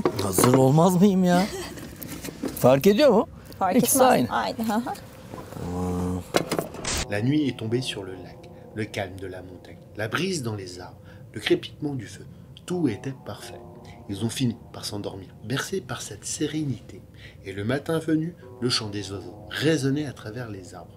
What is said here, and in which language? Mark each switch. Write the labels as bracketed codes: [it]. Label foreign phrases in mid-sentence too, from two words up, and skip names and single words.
[tr] Hazır olmaz mıyım ya? Fark ediyor mu? Fark İkisi etmez. aynı. Aynı. hı hı. [fr] La nuit est tombée sur le lac, le calme de la montagne, la brise dans les arbres, le crépitement du feu. Tout était parfait. Ils ont fini par s'endormir, bercés par cette sérénité. Et le matin venu, le chant des oiseaux résonnait à travers les arbres.